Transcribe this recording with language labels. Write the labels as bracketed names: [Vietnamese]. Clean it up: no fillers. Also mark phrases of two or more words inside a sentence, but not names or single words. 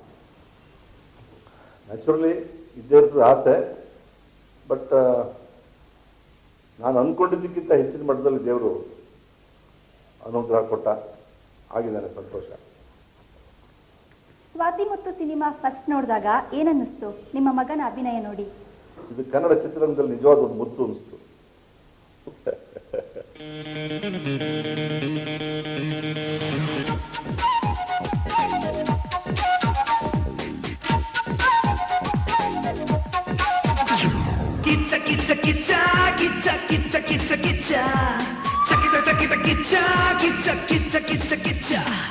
[Kannada] ನ್ಯಾಚುರಲಿ ಇದ್ದೇ ಇರ್ತದೆ ಆಸೆ, ಬಟ್ ನಾನು ಅನ್ಕೊಂಡಿದ್ದಕ್ಕಿಂತ ಹೆಚ್ಚಿನ ಮಟ್ಟದಲ್ಲಿ ದೇವರು ಅನುಗ್ರಹ ಕೊಟ್ಟ, ಆಗಿದ್ದಾನೆ, ಸಂತೋಷ. ಸ್ವಾತಿ ಮತ್ತು [English] cinema first [Kannada] ನೋಡಿದಾಗ ಏನನ್ನಿಸ್ತು ನಿಮ್ಮ ಮಗನ ಅಭಿನಯ ನೋಡಿ? ಇದು ಕನ್ನಡ ಚಿತ್ರರಂಗದಲ್ಲಿ ನಿಜವಾದ ಒಂದು ಮುತ್ತು ಅನಿಸ್ತು. Kitcha kitcha kitcha kitcha kitcha kitcha kitcha chakita chakita kitcha kitcha kitcha kitcha kitcha